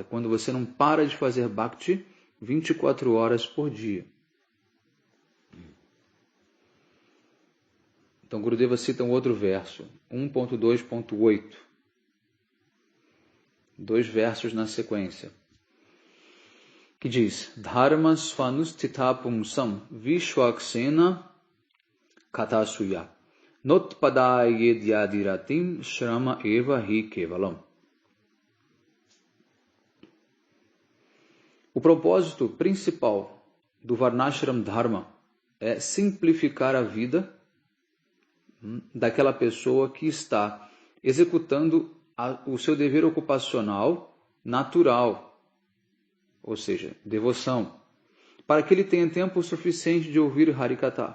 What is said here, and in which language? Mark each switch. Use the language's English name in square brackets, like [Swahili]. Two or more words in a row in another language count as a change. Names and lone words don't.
[Portuguese] Quando você não para de fazer bhakti 24 horas por dia. Então, Gurudeva cita um outro verso, 1.2.8. 2 versos na sequência. Que diz, [Sanskrit] धर्म स्वनुष्ठित पुंसां विष्वक्सेन कथासुय नोत्पादयेद्यदिरतिं श्रम एव हि केवलम्. [Portuguese] O propósito principal do [Sanskrit] वर्णाश्रम धर्म [Portuguese] é simplificar a vida daquela pessoa que está executando o seu dever ocupacional natural, ou seja, devoção, para que ele tenha tempo suficiente de ouvir Harikatha.